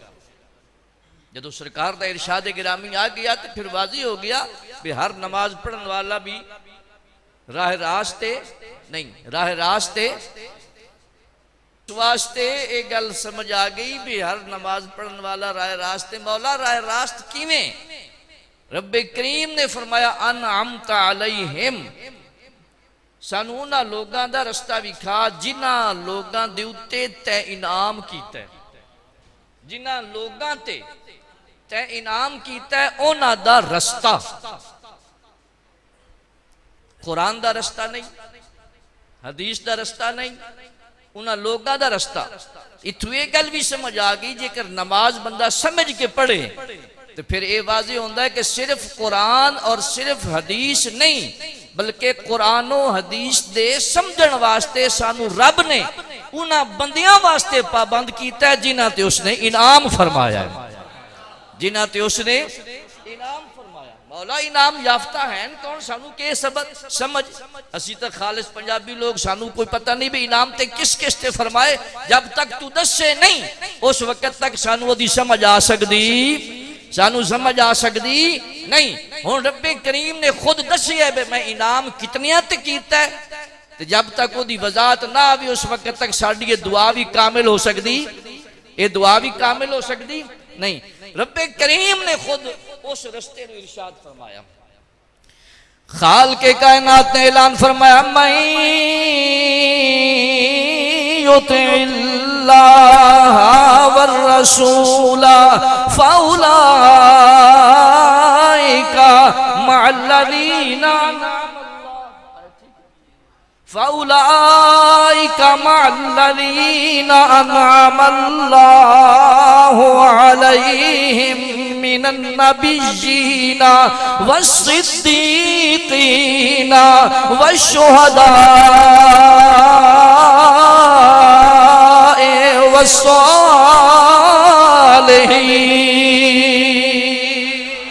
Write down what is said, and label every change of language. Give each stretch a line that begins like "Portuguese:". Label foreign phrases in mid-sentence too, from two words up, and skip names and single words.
Punjabi: جدو سرکار دا ارشاد گرامی آ گیا تو پھر واضح ہو گیا کہ ہر نماز پڑھن والا بھی راہ راستے نہیں، راہ راستے واسطے ایک گل سمجھ آ گئی بھی ہر نماز پڑھن والا راہ راستے۔ مولا راہ راست کیویں؟ رب کریم نے فرمایا
Arabic: انعمت علیہم،
Punjabi: سانو انہاں لوگاں دا رستہ وکھا جنہاں لوگاں دے اُتے تے انعام کیتا ہے، جنہاں لوگاں تے انعام کیتا ہے انہاں دا رستہ۔ قرآن دا رستہ نہیں، حدیث دا رستہ نہیں، انہاں لوگاں دا رستہ۔ اتھو یہ گل بھی سمجھ آگئی جے کر نماز بندہ سمجھ کے پڑھے تو پھر یہ واضح ہوندہ ہے کہ صرف قرآن اور صرف حدیث نہیں بلکہ قرآن و حدیث دے سمجھن واسطے سانو رب نے انہاں بندیاں واسطے پابند کیتا ہے جنہاں تے اس نے انعام فرمایا ہے، جنہاں تے اس نے انعام فرمایا۔ مولا انعام یافتہ ہیں کون؟ سانو کے سمجھ اسی تک خالص پنجابی لوگ سانو کوئی پتہ نہیں بھی انعام تے کس کس تے فرمائے، جب تک تو دس سے نہیں اس وقت تک سانو دی سمجھ آ سکدی، سانو سمجھ آ سکدی نہیں۔ ہن رب کریم نے خود دسی ہے بے میں انعام کتنیاں تے کیتا ہے، جب تک وہ دی وضاحت نہ آوی اس وقت تک ساڈی یہ دعا بھی کامل ہو سکدی، یہ دعا بھی کامل ہو سکدی نہیں۔ رب کریم نے خود اس رستے نے ارشاد فرمایا، خالق کائنات نے اعلان فرمایا من
Arabic: یطع اللہ والرسول فاولئک مع الذین فَأُولَئِكَ مَعَ الَّذِينَ أَنْعَمَ اللَّهُ عَلَيْهِمْ مِنَ النَّبِيِّينَ وَالصِّدِّيقِينَ وَالشُّهَدَاءِ وَالصَّالِحِينَ۔